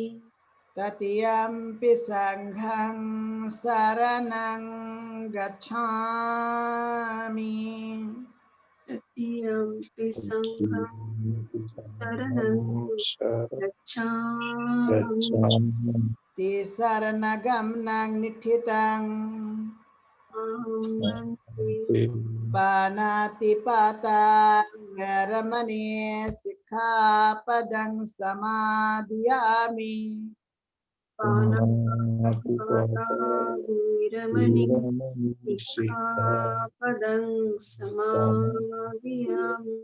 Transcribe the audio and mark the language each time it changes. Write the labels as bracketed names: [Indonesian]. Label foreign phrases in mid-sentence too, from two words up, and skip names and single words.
[Pali] तृतीयंपि संघं शरणं गच्छामि। तृतीयंपि संघं शरणं गच्छामि। तिसरणगमनं निठितं अहं वन्दे। पानातिपाता वैरमणि सिक्खापदं समादियामि। पानातिपाता वीरमणि सिक्खापदं समादियामि।